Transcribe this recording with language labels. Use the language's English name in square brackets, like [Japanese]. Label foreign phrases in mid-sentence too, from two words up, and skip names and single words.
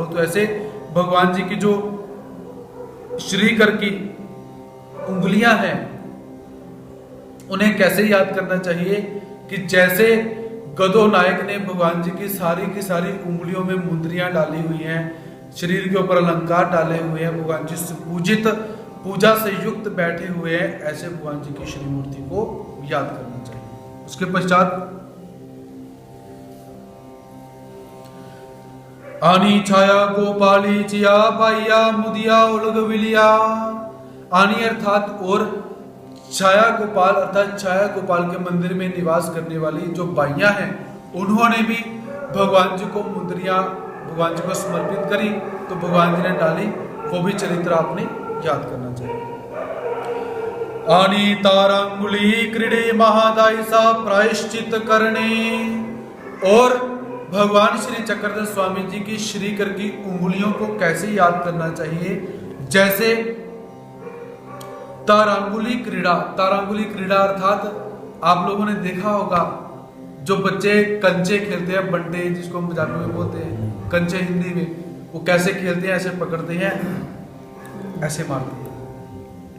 [Hindi] तो ऐसे भगवान जी की जो श्रीकर की उंगलियां हैं उन्हें कैसे याद करना चाहिए कि जैसे गदो नायक ने भगवान जी की सारी उंगलियों में मुंदरियां डाली हुई हैं, शरीर के ऊपर अलंकार डाले हुए हैं, भगवान जी से पूजित, पूजा से युक्त बैठे हुए हैं, ऐसे भगवान जी की श्री मूर्ति को याद करना चाहिए। [Marathi] उसके पश्चात आनी छाया गोपाली चिया पाइया मुदिया उलगविलिया। [Hindi] आनी अर्थात और छाया गोपाल अर्थात छाया गोपाल के मंदिर में निवास करने वाली जो बाइयां हैं, उन्होंने भी भगवान जी को मुद्रियां भगवान जी को समर्पित करी, तो भगवान जी ने डाली, वो भी चरित्र आपने याद करना चाहिए। [Marathi] आनी तारांगुली क्रीड़े महादायसा प्रायश्चित करने। [Hindi] और भगवान श्री चक्रधर स्वामी जी की श्रीकर की उंगलियों को कैसे याद करना चाहिए, जैसे तारांगुली क्रीड़ा। तारांगुली क्रीड़ा अर्थात आप लोगों ने देखा होगा जो बच्चे कंचे खेलते हैं, बंटे जिसको हम पंजाबी में बोलते हैं, कंचे हिंदी में, वो कैसे खेलते हैं, ऐसे पकड़ते हैं, ऐसे मारते हैं।